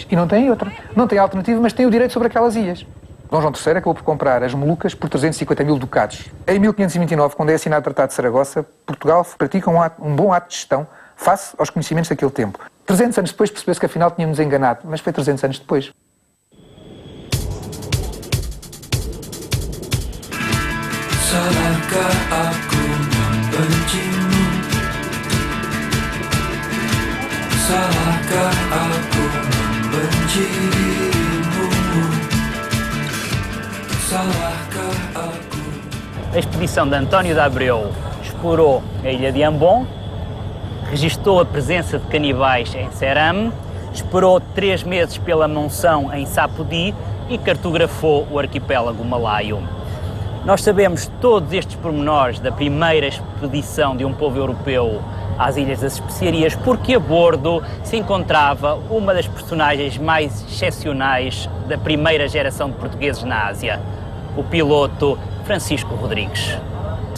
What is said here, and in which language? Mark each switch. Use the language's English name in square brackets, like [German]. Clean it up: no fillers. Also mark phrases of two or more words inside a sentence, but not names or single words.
[Portuguese] E não tem outra, não tem alternativa, mas tem o direito sobre aquelas ilhas. Dom João III acabou por comprar as Molucas por 350 mil ducados. Em 1529, quando é assinado o Tratado de Saragossa, Portugal pratica um bom ato de gestão face aos conhecimentos daquele tempo. 300 anos depois percebeu-se que afinal tínhamos enganado, mas foi 300 anos depois. [Indonesian] Salahkah aku membencimu? Salahkah aku membencimu? Salahkah aku... [Portuguese] A expedição de António de Abreu explorou a ilha de Ambon, registou a presença de canibais em Ceram, esperou 3 meses pela monção em Sapodi e cartografou o arquipélago malaio. Nós sabemos todos estes pormenores da primeira expedição de um povo europeu às Ilhas das Especiarias porque a bordo se encontrava uma das personagens mais excepcionais da primeira geração de portugueses na Ásia, o piloto Francisco Rodrigues.